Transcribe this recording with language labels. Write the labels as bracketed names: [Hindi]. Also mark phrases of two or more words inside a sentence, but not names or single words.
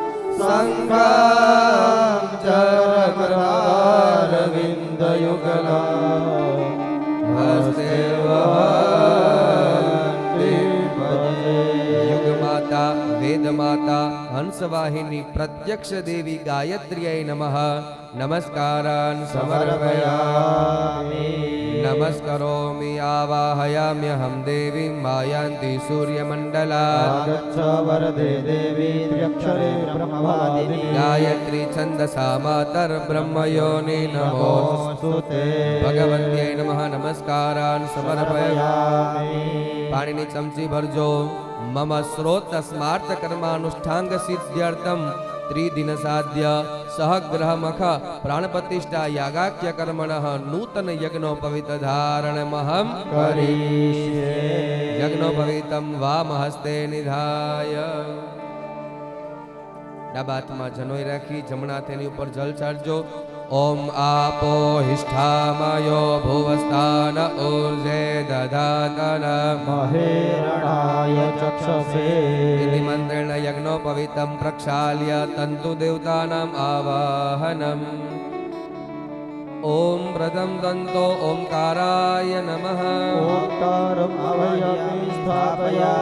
[Sanskrit] સંઘાં ચરકરારવિંદયુગલા હસ્તે યુગમાતા વેદમાતા હંસવાહિની પ્રત્યક્ષ દેવી ગાયત્ર્યૈ નમઃ નમસ્કારાન સમર્પયામિ. नमस्करोमि आवाहयाम्यहं देवीं मायान्ति सूर्यमण्डलात् आगच्छ वरदे देवी त्र्यक्षरे ब्रह्मवादिनी गायत्री छन्दसा मातर्ब्रह्मयोनि नमोऽस्तु ते भगवत्यै नमः नमस्कारान् समर्पयामि [Gujarati] પાણિની ચમચી ભરજો [Sanskrit] मम स्रोत तस्मार्थ कर्मानुष्ठांग सिद्ध्यर्थम त्रिदिन साध्य सहग्रह मख प्राणप्रतिष्ठा यागाख्य कर्मणः नूतन यज्ञोपवीत धारणमहं करिष्ये यज्ञोपवीतं वामहस्ते निधाय [Gujarati] ડાબા હાથમાં જનોઈ રાખી જમણા હાથેની ઉપર જલ છાડજો [Sanskrit] ઓમ આપો હિષ્ઠામયો ભુવસ્થાન ઉર્જે દધાતન महेरणाय चक्षसे इति मन्त्रेण यज्ञोपवीतं प्रक्षाल्य तन्तु देवतानाम् आवाहनम् ओम प्रथम तन्तो ओंकाराय नमः ओंकारम् आवाहयामि स्थापयामि